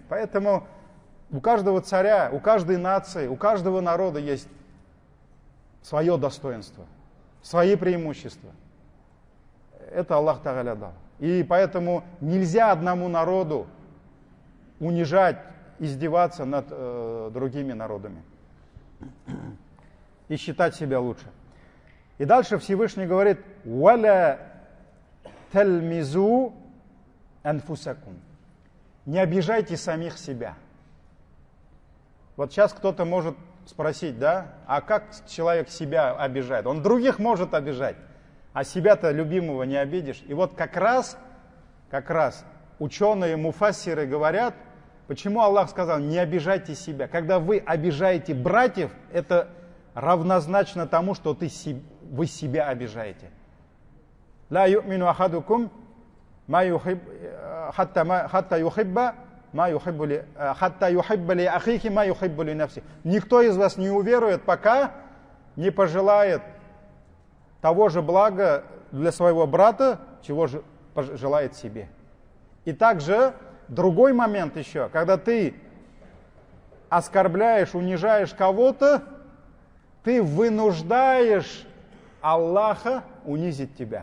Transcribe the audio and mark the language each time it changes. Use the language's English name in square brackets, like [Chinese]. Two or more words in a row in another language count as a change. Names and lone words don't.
[Russian] Поэтому у каждого царя, у каждой нации, у каждого народа есть свое достоинство, свои преимущества. Это Аллах Тааля дал. И поэтому нельзя одному народу унижать, издеваться над другими народами и считать себя лучше. И дальше Всевышний говорит: [Arabic] «ولا تلمزوا أنفسكم». [Russian] Не обижайте самих себя. Вот сейчас кто-то может спросить, да, а как человек себя обижает? Он других может обижать, а себя-то любимого не обидишь. И вот как раз ученые муфассиры говорят, почему Аллах сказал, не обижайте себя. Когда вы обижаете братьев, это равнозначно тому, что вы себя обижаете. [Arabic] لا يؤمن أحدكم ما يحب حتى يحب لأخيه ما يحب لنفسه. [Russian] Никто из вас не уверует, пока не пожелает того же блага для своего брата, чего же желает себе. И также другой момент еще, когда ты оскорбляешь, унижаешь кого-то, ты вынуждаешь Аллаха унизить тебя.